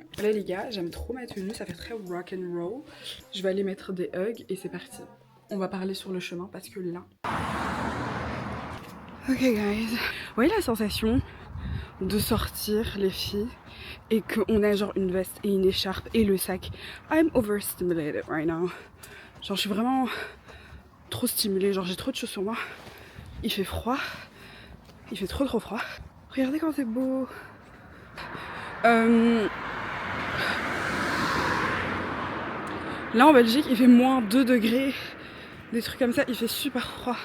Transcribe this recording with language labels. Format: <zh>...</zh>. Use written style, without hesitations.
<fr>Là, les gars, j'aime trop ma tenue, ça fait très rock and roll. Je vais aller mettre des hugs et c'est parti. On va parler sur le chemin parce que là...</fr> <en>Ok guys,</en> <fr>vous voyez la sensation de sortir les filles et qu'on a genre une veste et une écharpe et le sac.</fr> <en>I'm overstimulated right now.</en> <fr>Genre je suis vraiment trop stimulée, genre j'ai trop de choses sur moi. Il fait froid, il fait trop froid. Regardez quand c'est beau. Là en Belgique il fait moins 2 degrés. Des trucs comme ça, il fait super froid.</fr>